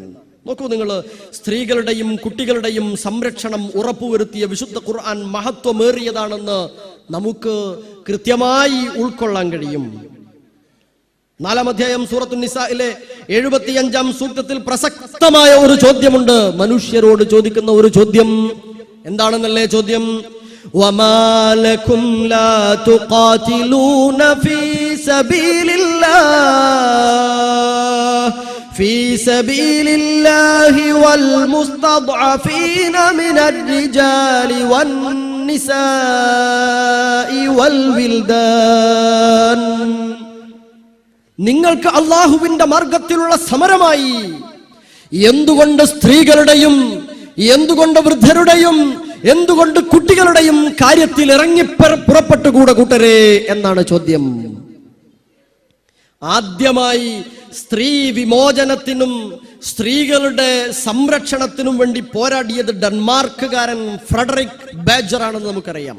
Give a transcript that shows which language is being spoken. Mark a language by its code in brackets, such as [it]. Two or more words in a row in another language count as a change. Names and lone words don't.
[ml] നോക്കൂ നിങ്ങൾ, സ്ത്രീകളുടെയും കുട്ടികളുടെയും സംരക്ഷണം ഉറപ്പുവരുത്തിയ വിശുദ്ധ ഖുർആൻ മഹത്വമേറിയതാണെന്ന് നമുക്ക് കൃത്യമായി ഉൾക്കൊള്ളാൻ കഴിയും. 4-ാം അധ്യായം സൂറത്തു നിസായിലെ 75-ാം സൂക്തത്തിൽ പ്രസക്തമായ ഒരു ചോദ്യമുണ്ട്. മനുഷ്യരോട് ചോദിക്കുന്ന ഒരു ചോദ്യം എന്താണെന്നല്ലേ ചോദ്യം? [ar] وَمَا لَكُمْ لَا تُقَاتِلُونَ في سبيل الله والمستضعفين من الرجال والنساء والولدان. [ml] നിങ്ങൾക്ക് അല്ലാഹുവിന്റെ മാർഗത്തിലുള്ള സമരമായി എന്തുകൊണ്ട് സ്ത്രീകളുടെയും എന്തുകൊണ്ട് വൃദ്ധരുടെയും എന്തുകൊണ്ട് കുട്ടികളുടെയും കാര്യത്തിൽ ഇറങ്ങി പുറപ്പെട്ടുകൂടെ കൂട്ടരെ എന്നാണ് ചോദ്യം. ആദ്യമായി സ്ത്രീ വിമോചനത്തിനും സ്ത്രീകളുടെ സംരക്ഷണത്തിനും വേണ്ടി പോരാടിയത് ഡെൻമാർക്കുകാരൻ ഫ്രെഡറിക് ബാജർ ആണെന്ന് നമുക്കറിയാം.